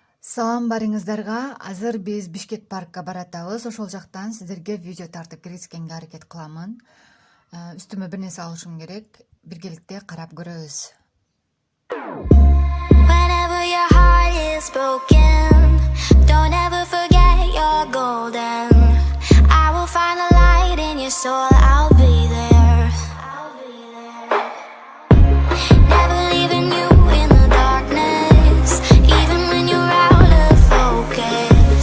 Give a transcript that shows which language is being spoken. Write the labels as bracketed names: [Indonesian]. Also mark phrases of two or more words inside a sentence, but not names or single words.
[Kyrgyz] Салам барыңыздарга. Азыр биз Бишкек паркка баратабыз. Ошол жактан сиздерге видео тартып киргизгенге аракет кыламын. Үстүмө бир нерсе алышым керек. Биргеликте карап көрөбүз. [English] Whenever your heart is broken, don't ever forget you're golden. I will find the light in your soul, I'll be there. Never leaving you in the darkness, even when you're out of focus.